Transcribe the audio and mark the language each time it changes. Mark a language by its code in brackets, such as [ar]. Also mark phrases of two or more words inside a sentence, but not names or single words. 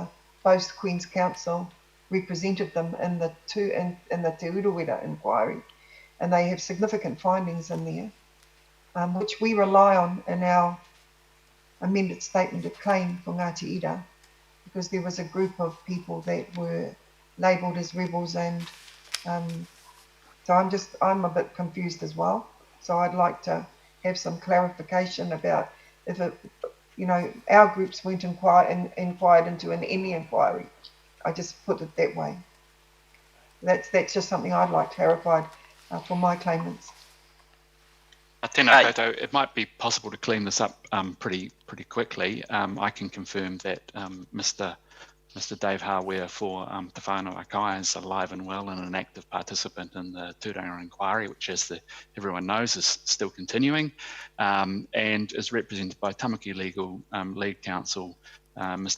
[en] Boast Queen's Counsel, represented them in the Te Urewera inquiry, and they have significant findings in there, which we rely on in our amended statement of claim for Ngāti Ira, because there was a group of people that were labelled as rebels, and so I'm a bit confused as well. So I'd like to have some clarification about if it, our groups weren't inquired into in any inquiry. I just put it that way. That's just something I'd like clarified for my claimants. [mi] Tēnā koutou, [en] it might be possible to clean this up pretty quickly. I can confirm that Mr. Dave Harware for Te Whānau Kai is alive and well and an active participant in the Tūranga inquiry, which, as everyone knows, is still continuing, and is represented by Tamaki Legal Lead Counsel, Mr.